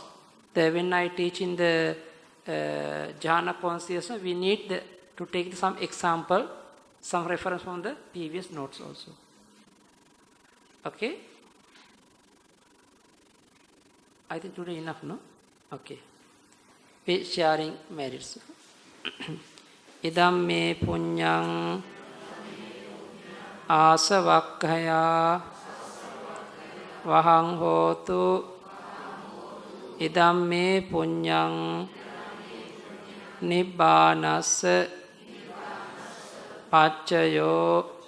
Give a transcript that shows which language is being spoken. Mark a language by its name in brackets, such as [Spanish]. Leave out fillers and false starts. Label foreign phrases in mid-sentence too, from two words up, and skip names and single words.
[English] When I teach in the jhana consciousness, we need to take some example, some reference from the previous notes also. Okay? I think today enough, no? Okay. We sharing merits. [Pali] Idam me punyang asavakkaya vahang hotu. Idam me punyang nibbanassa paccayo